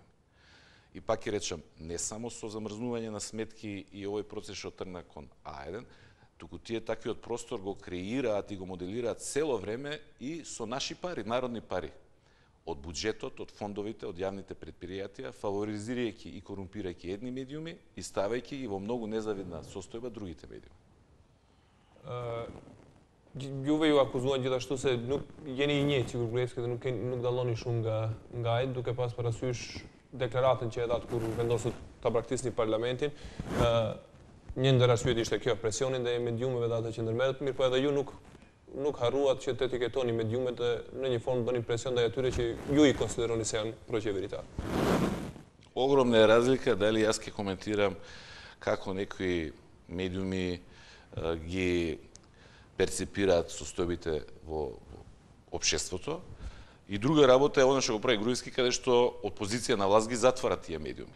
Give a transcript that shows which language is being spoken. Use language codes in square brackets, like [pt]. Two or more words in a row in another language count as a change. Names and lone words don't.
[mk] И пак ќе речам, не само со замрзнување на сметки и овој процес што тргна кон А1, туку тие таквиот простор го креираат и го моделираат цело време и со наши пари, народни пари. Од буџетот, од фондовите, од јавните предпријатија, фаворизирајќи и корумпирајќи едни медиуми и ставајќи ги во многу незавидна состојба другите медиуми. [sq] Juve ju akuzuan gjithashtu se nuk jeni I njëjtë sikur Gruevski dhe nuk dalloni shumë nga ai, duke pas parasysh deklaratën që e dha kur vendosët ta braktisni parlamentin. Një ndër arsyet ishte kjo, presionin ndaj mediumeve dhe ata që ndërmerret, mirë po edhe ju nuk harruat që të etiketoni mediumet dhe në një formë bëni presion ndaj atyre që ju I konsideroni se janë proqeveritar. [mk] Огромна е разлика дали јас ќе коментирам како некои медиуми ги перцепираат состојбите во општеството. И друга работа е она што го прави Груевски, каде што опозиција на власт ги затвара тие медиуми.